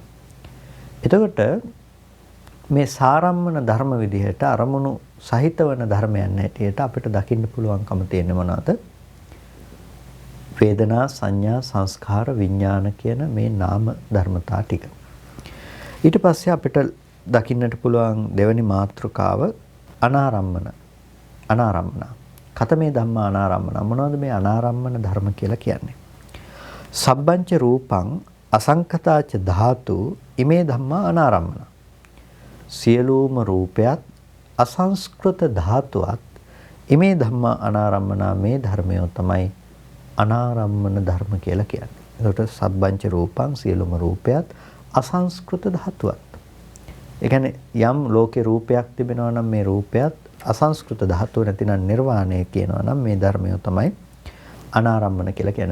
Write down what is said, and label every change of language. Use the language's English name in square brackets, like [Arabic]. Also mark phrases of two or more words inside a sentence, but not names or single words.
[Sinhala] එතකොට මේ සාරම්මන ධර්ම විදිහට අරමුණු සහිත වන ධර්මයන් හැටියට අපිට දකින්න පුළුවන්කම තියෙන මොනවාද? වේදනා, සංඥා, සංස්කාර, විඥාන කියන මේ නාම ධර්මතා ටික. ඊට පස්සේ අපිට දකින්නට පුළුවන් දෙවැනි මාතෘකාව අනාරම්මන. [Pali] අනාරම්මන. කතමේ ධම්මා අනාරම්මන. [Sinhala] මොනවද මේ අනාරම්මන ධර්ම කියලා කියන්නේ? [Pali] සබ්බංච රූපං අසංකතාච ධාතු ඉමේ ධම්මා අනාරම්මන. [Sinhala] සියලුම රූපයත් අසංස්කෘත ධාතුවත් [Pali] ඉමේ ධම්මා අනාරම්මන [Sinhala] මේ ධර්මය තමයි අනාරම්මන ධර්ම කියලා කියන්නේ. ඒකට [Pali] සබ්බංච රූපං [Sinhala] සියලුම රූපයත් අසංස්කෘත ධාතුවත්. ඒ කියන්නේ යම් ලෝකේ රූපයක් තිබෙනවා නම් මේ රූපයත් අසංස්කෘත ධාතුව නැතිනම් නිර්වාණය කියනවා නම් මේ ධර්මය තමයි අනාරම්මන කියලා කියන්නේ.